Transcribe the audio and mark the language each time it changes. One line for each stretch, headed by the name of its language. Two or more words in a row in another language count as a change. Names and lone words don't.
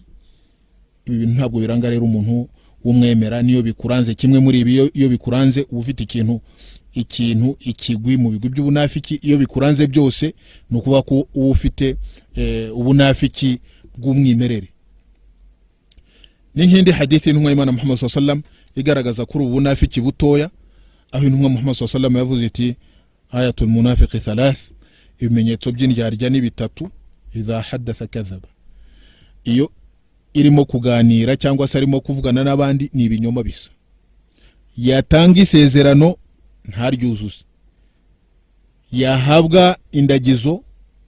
Kinyarwanda: Ibi bintu ntabwo biranga rero umuntu w'umwemera. Niyo bikuranze kimwe muri ibi, iyo bikuranze uba ufite ikintu ikigwi mu bigwi by'ubunafiki. Iyo bikuranze byose ni ukuvuga ko uba ufite ubunafiki bw'umwimerere. Ni nk'indi hadithi y'intumwa y'Imana Muhammad
Arabic: صلى الله عليه وسلم
Kinyarwanda: igaragaza kuri ubunafiki butoya, aho intumwa Muhammad
Arabic: صلى الله عليه وسلم
Kinyarwanda: yavuze iti
Arabic: آية المنافق ثلاث,
Kinyarwanda: ibimenyetso by'indyarya ni bitatu,
Arabic: إذا حدث كذب.
Kinyarwanda: Iyo irimo kuganira cyangwa se arimo kuvugana n'abandi ni ibinyoma bisa. Yatanga isezerano ntaryuzuze, yahabwa indagizo agahemuka.